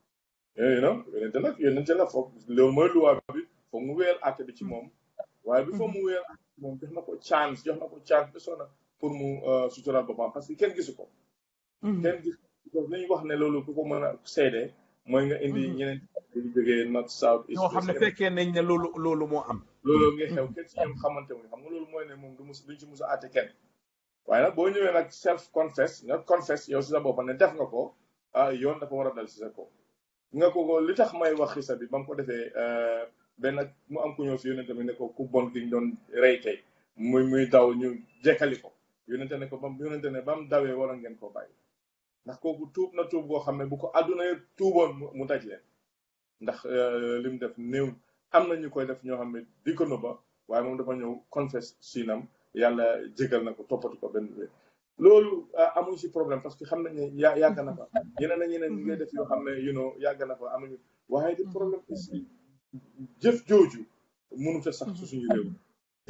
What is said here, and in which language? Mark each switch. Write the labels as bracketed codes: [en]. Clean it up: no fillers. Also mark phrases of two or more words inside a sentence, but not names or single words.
[wo] yonente nag foog loolu mooy luwaa bi foog mu wéyal àtte bi ci moom waaye bi foog mu wéyal àtte bi moom jox na ko chance bi sona pour mu sutural boppam [fr] parce que [wo] kenn gisu ko kenn gis li ñu wax ne loolu ku ko mën a seede mooy nga indi ñeneen yu jógee [en] north south east [wo] ñoo xam ne fekkee nañ ne loolu moo am loolu nga xew kenn si ñoom xamante mu xam nga loolu mooy ne moom duñ ci mus a àtte kenn waaye nag boo ñëwee nag [en] self confess [wo] nga confess yow si sa bopp ne def nga ko yoon dafa war a dal si sa ko nga ko li tax may wax xisa bi ba mu ko defee benn mu am ku ñëw si yonente bi ne ko ku bon ki ñu doon rey tey muy daw ñu jekkali ko yonente ne ko yonente ne ba mu dawee waroon ngeen koo bàyyi ndax kooku tuub na tuub boo xam ne bu ko àdduna yëpp tuuboon mu daj leen ndax li mu def néew am na ñu koy def ñoo xam ne di ko nëbba waaye moom dafa ñëw confess siinam yàlla jégal na ko toppatu ko benn bi loolu amuñ si [fr] problème parce que [wo] xam nañ ne yàgg na fa ñeneen ñi ngay def yoo xam ne yàgg na fa amuñu waaye di [fr] problème aussi [wo] jëf jooju mënut a sax su suñu réew te